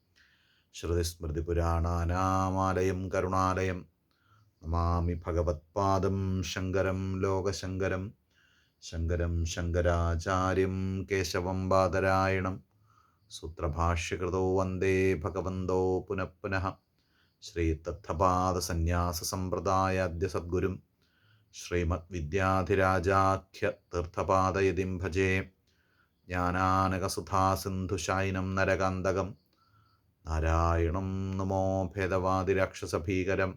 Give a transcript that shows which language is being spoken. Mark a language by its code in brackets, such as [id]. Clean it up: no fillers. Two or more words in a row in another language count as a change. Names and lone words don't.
[sa] श्रुतिस्मृतिपुराणानामालयं करुणालयं नमामि भगवत्पादं शङ्करं लोकशङ्करं शङ्करं शङ्कराचार्यं केशवं बादरायणं सूत्रभाष्यकृतौ वन्दे भगवन्तौ पुनः पुनः ശ്രീ തത്തപാദ സന്യാസ സമ്പ്രദായാദ്യ സദ്ഗുരും ശ്രീമദ് വിദ്യാധിരാജാഖ്യ തീർത്ഥപാദയതിം ഭജേ. ജ്ഞാനാനകസുധാസിന്ധുശായിനം നരകാന്തകം നാരായണം നമോ ഭേദവാദിരാക്ഷസഭീകരം.